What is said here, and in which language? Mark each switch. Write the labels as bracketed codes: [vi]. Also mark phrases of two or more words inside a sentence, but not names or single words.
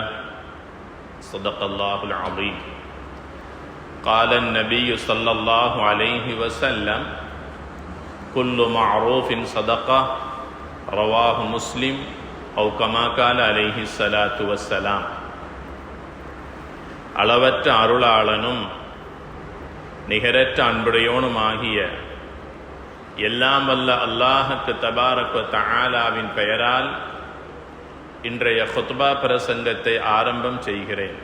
[ar] صدق الله العظيم. قال النبي صلى الله عليه وسلم: كل معروف صدقة. رواه مسلم أو كما قال عليه الصلاة والسلام. [ta] அளவற்ற அருளாளனும் நிகரற்ற அன்புடையோனுமாகிய எல்லாம் வல்ல அல்லாஹுக்கு [ar] تبارك وتعالى [ta] பெயரால் இன்றைய குத்பா பிரசங்கத்தை ஆரம்பம் செய்கிறேன்.